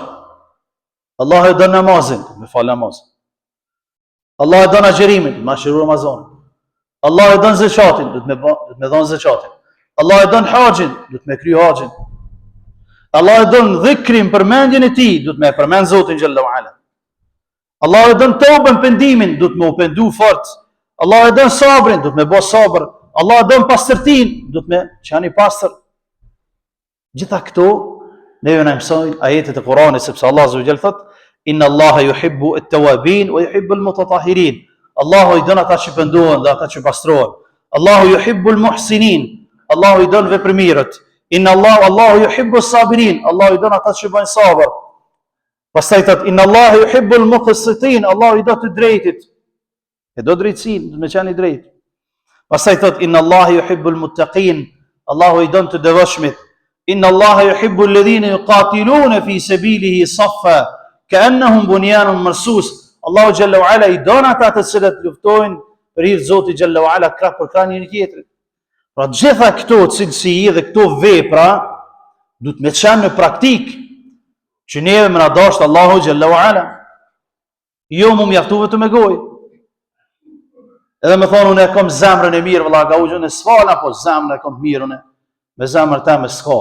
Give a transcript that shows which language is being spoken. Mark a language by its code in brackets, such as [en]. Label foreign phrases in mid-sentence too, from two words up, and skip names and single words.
[sq] Allah e don namazin, me fal namaz. Allah e don agjerimin, me agjëru Ramazanin. Allah e don zakatin, do të me dhon zakatin. Allah e don haxhin, do të me kry haxhin. Allah e don dhikrin, përmendjen e tij, do të me përmend Zotin [ar] جل وعلا. [sq] Allah e don tobën, pendimin, do të me u pendu fort. Allah e don sabrin, do të me bë sabër. Allah e don pastërtin, do të me qenë i pastër. Gjitha këto neve na mësojnë ajetet e Kuranit, sepse Allah [ar] عز وجل [sq] thot: [ar] إن الله يحب التوابين ويحب المتطهرين. [sq] Allahu i don ata që pendohen dhe ata që pastrohen. [ar] الله يحب المحسنين. [sq] Allahu i don veprimirët. [ar] الله يحب الصابرين. [sq] Allahu i don ata që bëjnë sabër. Pastaj thot: [ar] إن الله يحب المقسطين. [sq] Allahu i do të drejtit. E do drejtësinë, do të qenë i drejtë. Pastaj thot: [ar] إن الله يحب المتقين. [sq] Allahu i don të devotshmit. [ar] إن الله يحب الذين يقاتلون في سبيله صفا كأنهم بنيان مرصوص. [sq] Allahu [ar] جل وعلا [sq] i don ata të cilët luftojnë për hir të Zotit [ar] جل وعلا [sq] krah për krah njëri tjetrit. Pra gjitha këto cilësi dhe këto vepra duhet me qenë në praktik që neve më na dashur Allahu [ar] جل وعلا. [sq] Jo mu mjaftu vetëm me gojë. Edhe më thonë unë e kam zemrën e mirë, vëlla gaujën e sfala, po zemrën e kam mirën e me zemrën ta me s'ka.